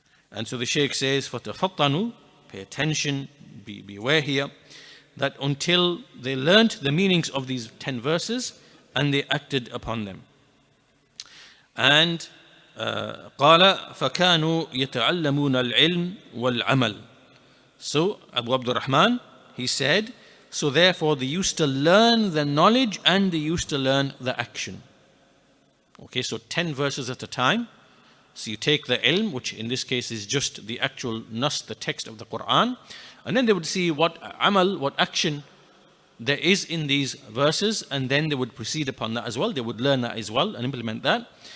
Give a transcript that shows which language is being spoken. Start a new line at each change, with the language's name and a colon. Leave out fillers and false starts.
English: And so the Shaykh says, فَتَفَطَّنُوا, pay attention, beware here, that until they learnt the meanings of these 10 verses and they acted upon them.
Arabic: And قال فكانوا يتعلمون العلم والعمل.
English: So Abu Abdurrahman, he said, so therefore they used to learn the knowledge and they used to learn the action. Okay, so 10 verses at a time. So you take the ilm, which in this case is just the actual nas, the text of the Qur'an, and then they would see what amal, what action there is in these verses, and then they would proceed upon that as well. They would learn that as well and implement that.